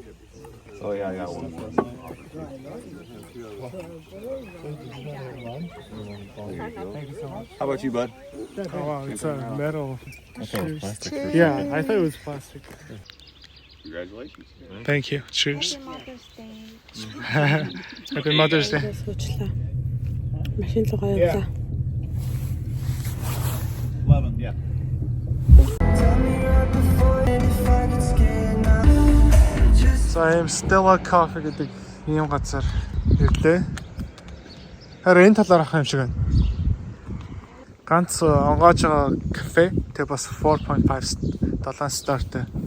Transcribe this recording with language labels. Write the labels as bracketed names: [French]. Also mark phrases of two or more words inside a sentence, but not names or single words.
[English] Oh yeah, I got one more. How about you, bud? Oh wow, it's a metal. Cheers. Yeah, I thought it was plastic. Congratulations. Thank you. Cheers. Mother's Day. Happy Mother's Day. [Mongolian] Суучлаа. Машин руу явлаа. 11, [English] yeah. So I'm [Mongolian] Stella Coffee гэдэг ийм газар ирлээ. Харин энэ талаар ах юм шиг байна. Ганц онгоож байгаа кафе тэг бас 4.5 7 стартай.